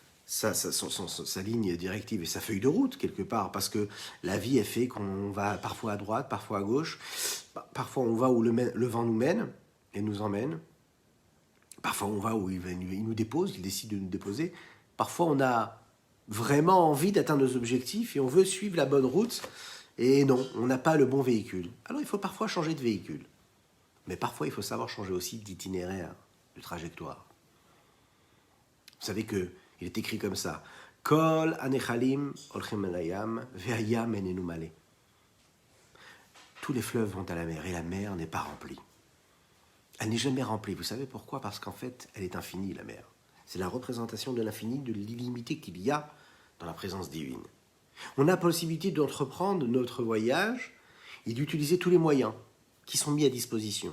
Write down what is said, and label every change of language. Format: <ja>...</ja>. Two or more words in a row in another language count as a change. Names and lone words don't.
<fr>ligne directive et sa feuille de route, quelque part, parce que la vie est fait qu'on va parfois à droite, parfois à gauche, parfois on va où le vent nous mène et nous emmène, parfois on va où il nous dépose, il décide de nous déposer, parfois on a vraiment envie d'atteindre nos objectifs et on veut suivre la bonne route, et non, on n'a pas le bon véhicule. Alors il faut parfois changer de véhicule, mais parfois il faut savoir changer aussi d'itinéraire, de trajectoire. Vous savez que il est écrit comme ça.</fr> <he>כל הנחלים הולכים אל הים והים איננו מלא.</he> <fr>Tous les fleuves vont à la mer et la mer n'est pas remplie. Elle n'est jamais remplie. Vous savez pourquoi? Parce qu'en fait, elle est infinie, la mer. C'est la représentation de l'infini, de l'illimité qu'il y a dans la présence divine. On a la possibilité d'entreprendre notre voyage et d'utiliser tous les moyens qui sont mis à disposition.</fr>